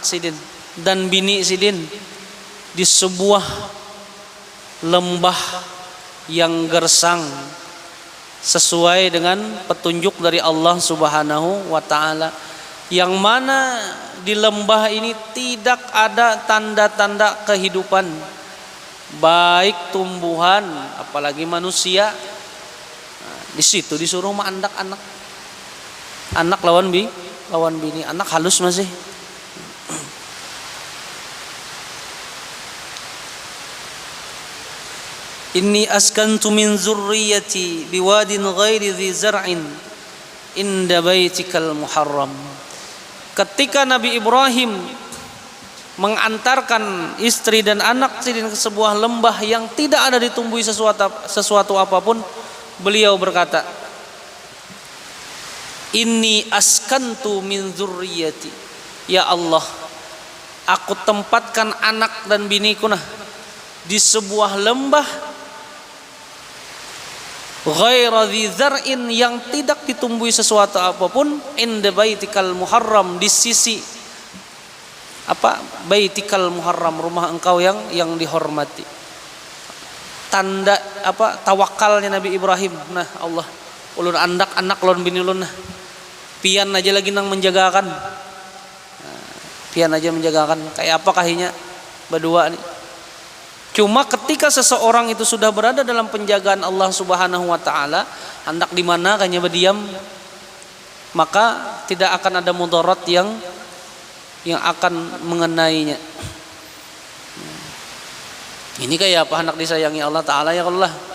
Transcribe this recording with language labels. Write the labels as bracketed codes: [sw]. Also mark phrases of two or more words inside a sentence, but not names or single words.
[id] sidin dan bini sidin di sebuah lembah yang gersang sesuai dengan petunjuk dari [ar] الله سبحانه وتعالى, [id] yang mana di lembah ini tidak ada tanda-tanda kehidupan, baik tumbuhan apalagi manusia. [bjn] Di situ disuruh mandak anak lawan bini, anak halus masih. [ar] إني أسكنت من ذريتي بواد غير ذي زرع عند بيتك المحرم. [id] Ketika Nabi Ibrahim mengantarkan istri dan anak ke sebuah lembah yang tidak ada ditumbuhi sesuatu apapun, beliau berkata, [ar] إني أسكنت من ذريتي. يا الله, [id] aku tempatkan anak dan biniku di sebuah lembah [ar] غير ذي زرع, [id] yang tidak ditumbuhi sesuatu apapun, [ar] عند بيتك المحرم, [id] di sisi [ar] بيتك المحرم, [id] rumah engkau yang dihormati. Tanda tawakalnya Nabi Ibrahim. [bjn] Nah, Allah ulun anak lon bini ulun nah. Pian aja lagi nang menjagakan. Pian aja menjagakan. Kayak apa kahinya berdua nih. [id] Cuma ketika seseorang itu sudah berada dalam penjagaan [ar] الله سبحانه وتعالى, [id] hendak di mana kanya berdiam, maka tidak akan ada mudarat yang akan mengenainya. Ini kayak apa hendak disayangi [ar] الله تعالى يا الله.